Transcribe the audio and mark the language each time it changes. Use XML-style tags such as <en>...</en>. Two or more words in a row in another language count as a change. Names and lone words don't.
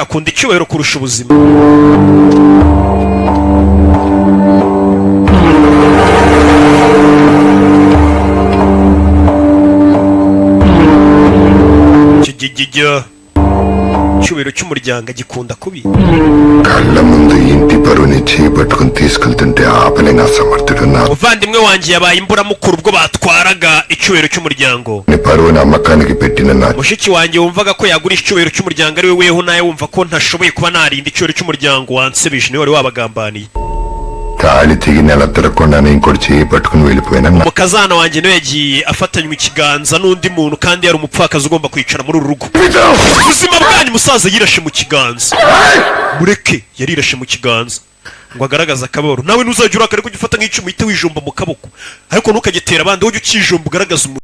<rw>akunda icyubahiro kurusha ubuzima. icyubahiro cy'umuryango agikunda kubi.</rw> <te>కళ్ళ ముందు ఇంటి పరువుని చేపట్టుకుని తీసుకెళ్తుంటే ఆపలేని అసమర్థుడున్నా.</te> <rw>umuvandimwe wanjye yabaye imburamukuru ubwo batwaraga icyubahiro cy'umuryango.</rw> <te>పరువుని అమ్మకానికి పెట్టిన నా</te> <rw>mushiki wanjye wumvaga ko yagurisha icyubahiro cy'umuryango ari we weho nawe wumva ko ntashoboye kuba narinda icyubahiro cy'umuryango wansebeje niwe wari wabagambaniye.</rw> <te>తాళి తెగి నెల తిరగకుండానే ఇంకోటి చేపట్టుకుని వెళ్ళిపోయినా.</te> <rw>umukazana wanjye niwe yagiye afatanywe ikiganza n'undi muntu kandi yari umupfakazi ugomba kwicara muri uru rugo. ubuzima bwanyu musaza yirashe mu kiganza. mureke yarirashe mu kiganza. ngo agaragaze akababaro nawe ntuzajya urakara ko ugifata nk'icumu uhite wijomba mu kaboko ariko ntukagitera abandi wowe ukijomba ugaragaza</rw>